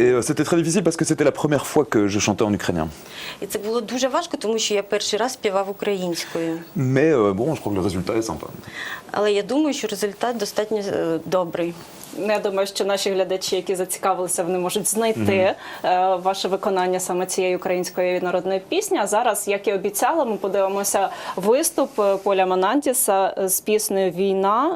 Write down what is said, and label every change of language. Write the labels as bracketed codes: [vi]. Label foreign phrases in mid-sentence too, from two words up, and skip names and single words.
[fr] Et c'était très difficile parce que c'était la première fois que je chantais en ukrainien. [uk] І це було дуже важко, тому що я перший раз співав українською. [fr] Mais bon, je crois que le résultat est sympa. [uk] Але я думаю, що результат достатньо добрий. Я думаю, що наші глядачі, які зацікавилися, вони можуть знайти ваше виконання саме цієї української народної пісні. А зараз, як і обіцяла, ми подивимося виступ Поля Манантіса з піснею «Війна».